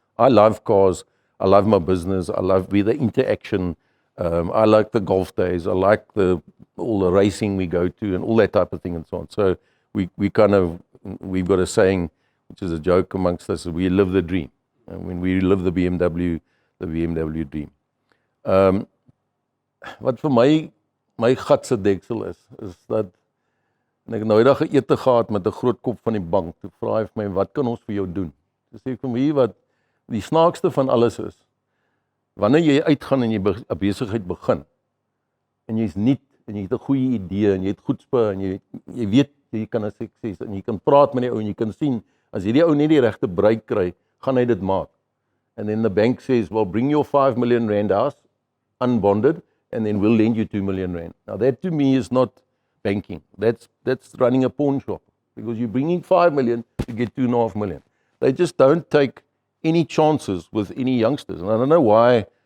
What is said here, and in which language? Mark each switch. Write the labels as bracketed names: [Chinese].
[English] I love cars. I love my business. I love the interaction. I like the golf days. I like all the racing we go to and all that type of thing and so on. So we've got a saying, which is a joke amongst us, we live the dream. And when we live the BMW dream. [Afrikaans] Wat vir my gatse deksel is dat ek nou eendag 'n ete gehad met 'n groot kop van die bank. Toe vra hy vir my, wat kan ons vir jou doen? Toe sê ek vir my, wat die snaakste van alles is, wanneer jy uitgaan en jy 'n besigheid begin, en jy's nuut, en jy het 'n goeie idee, en jy het goedspe, en jy weet, jy kan 'n sukses, en jy kan praat met die ou, en jy kan sien, as hierdie ou net die regte breek kry, gaan hy dit maak. [English] And then the bank says, well, bring your 5 million rand house, unbonded, and then we'll lend you 2 million rand. Now that to me is not banking. That's running a pawn shop. Because you're bringing 5 million to get 2.5 million. They just don't take any chances with any youngsters. And I don't know why.